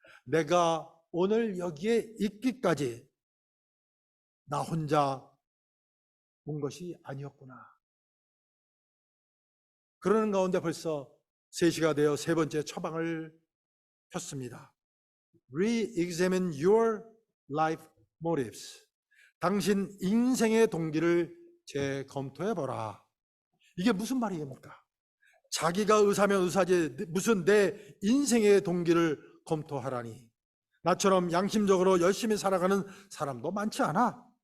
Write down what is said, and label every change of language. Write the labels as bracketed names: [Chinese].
[Korean] 내가 오늘 여기에 있기까지 나 혼자 온 것이 아니었구나. 그러는 가운데 벌써 3시가 되어 3번째 처방을 폈습니다. [English] Re-examine your life motives. [Korean] 당신 인생의 동기를 재검토해보라. 이게 무슨 말입니까? 자기가 의사면 의사지 무슨 내 인생의 동기를 검토하라니. 나처럼 양심적으로 열심히 살아가는 사람도 많지 않아.